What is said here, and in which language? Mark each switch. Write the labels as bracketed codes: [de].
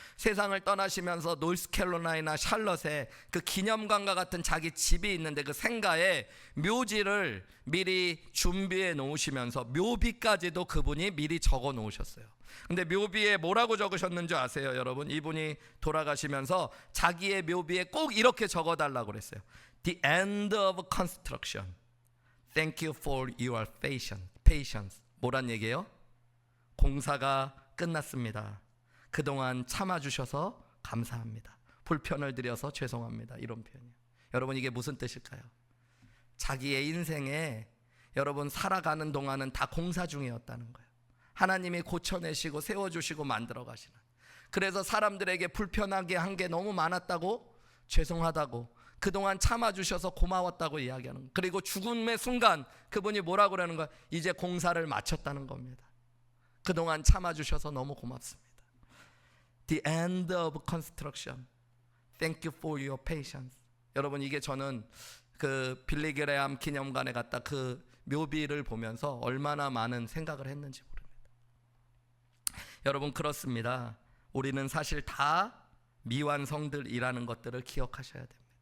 [ko] 세상을 떠나시면서 노스캐롤라이나 샬럿에 그 기념관과 같은 자기 집이 있는데 그 생가에 묘지를 미리 준비해 놓으시면서 묘비까지도 그분이 미리 적어 놓으셨어요. 근데 묘비에 뭐라고 적으셨는지 아세요, 여러분? 이분이 돌아가시면서 자기의 묘비에 꼭 이렇게 적어달라고 그랬어요. [en] The end of construction. Thank you for your patience. [ko] 뭐란 얘기예요? 공사가 끝났습니다. 그동안 참아주셔서 감사합니다. 불편을 드려서 죄송합니다. 이런 표현이에요. 여러분 이게 무슨 뜻일까요? 자기의 인생에 여러분 살아가는 동안은 다 공사 중이었다는 거예요. 하나님이 고쳐내시고 세워주시고 만들어 가시는. 그래서 사람들에게 불편하게 한 게 너무 많았다고 죄송하다고 그동안 참아주셔서 고마웠다고 이야기하는 거예요. 그리고 죽음의 순간 그분이 뭐라고 그러는 거예요? 이제 공사를 마쳤다는 겁니다. 그동안 참아주셔서 너무 고맙습니다. [en] The end of construction. Thank you for your patience. [ko] 여러분 이게 저는 그 빌리 그레함 기념관에 갔다 그 묘비를 보면서 얼마나 많은 생각을 했는지 모릅니다. 여러분 그렇습니다. 우리는 사실 다 미완성들이라는 것들을 기억하셔야 됩니다.